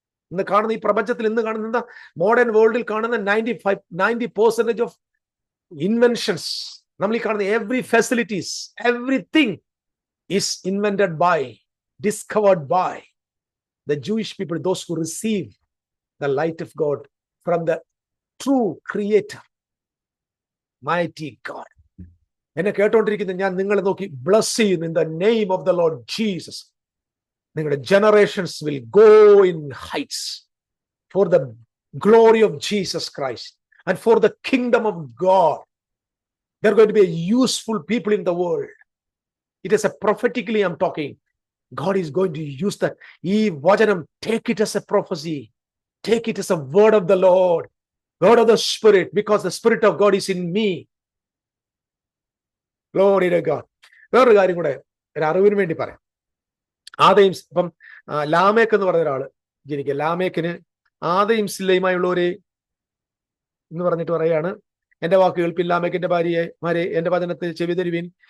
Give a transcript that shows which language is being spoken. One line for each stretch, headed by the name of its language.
Malayalam: ഇന്ന് കാണുന്ന ഈ പ്രപഞ്ചത്തിൽ,
English: ഇന്ന് കാണുന്ന മോഡേൺ വേൾഡിൽ കാണുന്ന 90% ഓഫ് ഇൻവെൻഷൻസ്, നമ്മൾ ഈ കാണുന്ന every facilities, everything is invented by, discovered by the Jewish people, those who receive the light of God from the true creator, mighty God.
Malayalam: എന്നെ കേട്ടോണ്ടിരിക്കുന്ന ഞാൻ നിങ്ങളെ നോക്കി
English: bless you in the name of the Lord Jesus. നിങ്ങളുടെ generations will go in heights for the glory of Jesus Christ and for the kingdom of God. They're going to be a useful people in the world. It is a prophetically I'm talking. God is going to use that.
Malayalam: Ee vajanam,
English: take it as a prophecy. Take it as a word of the Lord, word of the Spirit, because the Spirit of God is in me. Glory to God.
Malayalam: വേറൊരു കാര്യം കൂടെ ഒരു അറിവിന് വേണ്ടി പറയാം. ആദയും ഇപ്പം ലാമേക്ക് എന്ന് പറഞ്ഞ ഒരാള് ജനിക്കുക. ലാമേക്കിന് ആദയും സില്ലയുമായുള്ളവരെ എന്ന് പറഞ്ഞിട്ട് പറയാണ്, എന്റെ വാക്ക് കേൾപ്പിൻ ലാമേക്കിന്റെ ഭാര്യമാരെ, എന്റെ വചനത്തിൽ ചെവി തരുവിൻ.